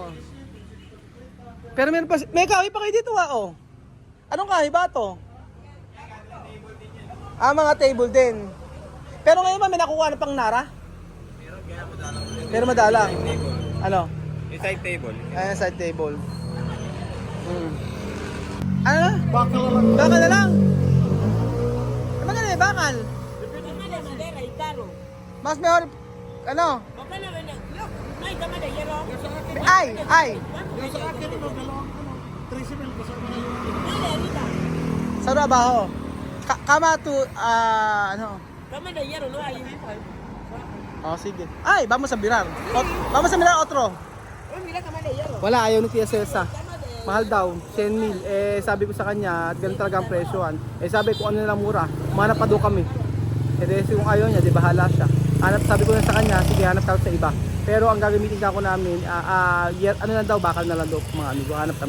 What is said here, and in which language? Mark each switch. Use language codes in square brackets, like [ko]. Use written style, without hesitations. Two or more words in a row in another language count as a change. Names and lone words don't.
[tl] Pero meron pa, may kahoy pa kayo dito oh. Anong kahoy ba to? Mga table din. Pero ngayon ba may nakuha na pang nara? Pero madalang. Ano? Yung side table. Ayan, side table. Ano na? Bakal na lang. Maganda yung bakal. [es] Cama de madera y caro. Mas mejor, ano? ¿Por qué no venden? No hay cama de hierro. Ay! Dale, ahorita. [tl] Sa trabaho. Kama to, ano? [es] Cama de hierro no hay. [tl] Oh, sige. [es] Ay, vamos a mirar. Vamos a mirar otro. Oh, mira cama de hierro. [tl] Wala, ayaw ni Tia Cesa. [es] Cama de... [tl] Mahal daw, 100,000. Eh, sabi ko sa kanya, ganun talaga ang presyoan. Eh, sabi ko, ano na lang mura. Manap pa doon kami. Eh, dahil kung ayaw niya, di bahala siya. Sabi ko na sa kanya, sige, hanap tayo sa iba. Pero ang gagamitin ako namin, ano lang daw, bakal na lang daw, mga amigo, hanap kami.